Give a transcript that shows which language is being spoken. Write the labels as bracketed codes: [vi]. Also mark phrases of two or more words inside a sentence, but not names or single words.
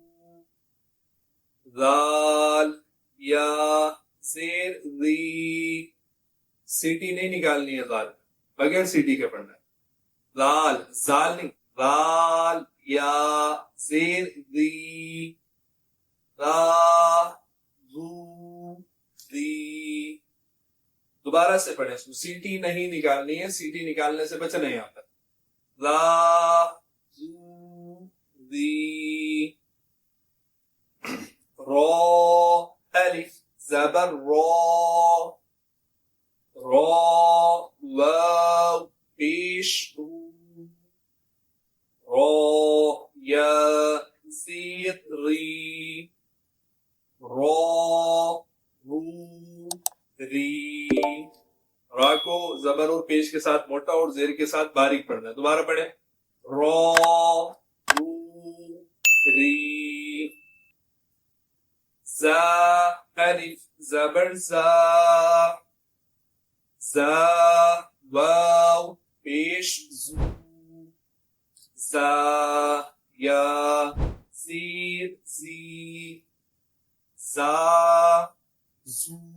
[ur] ذال یا زیر ذی سیٹی نہیں نکالنی ہے ذال بغیر سیٹی کے پڑھنا ہے ذال زال نہیں ذال یا زیر ذی ذا ذو ذی دوبارہ سے پڑھیں اس کو سیٹی نہیں نکالنی ہے سیٹی نکالنے سے بچنا ہے یہاں پر ذا ذو ذی را الف زبر را را واو پیش را یا زیر ری را رو ری را کو زبر اور پیش کے ساتھ موٹا اور زیر کے ساتھ باریک پڑھنا ہے دوبارہ پڑھیں را رو ری زا الف زبر زا زا واو پیش زو زا یا زیر زی زا زو